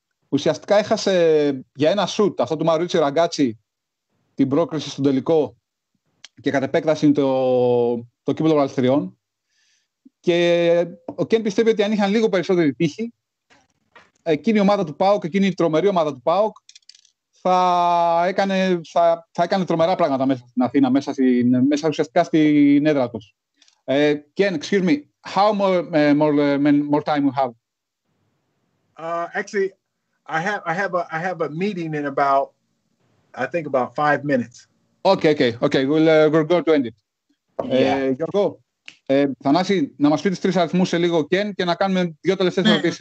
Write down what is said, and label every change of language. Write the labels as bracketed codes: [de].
[el] Ουσιαστικά έχασε για ένα σουτ αυτό του Μαουρίτσιο Ραγκάτσι την πρόκριση στον τελικό και κατ' επέκταση το κύπελλο των Αλθριών. Και ο Ken πιστεύει ότι αν είχαν λίγο περισσότερη τύχη, εκείνη η ομάδα του ΠΑΟΚ, εκείνη η τρομερή ομάδα του ΠΑΟΚ, θα έκανε τρομερά πράγματα μέσα στην Αθήνα, μέσα ουσιαστικά στην έδρα τους. [en] Ken, excuse me, how more time we have? Actually, I have a meeting in about 5 minutes. Okay. We're going to end it. [el] Γιώργο, Θανάση, να μας πει τις 3 αριθμούς σε λίγο, Ken, και να κάνουμε 2 τελευταίες ερωτήσεις.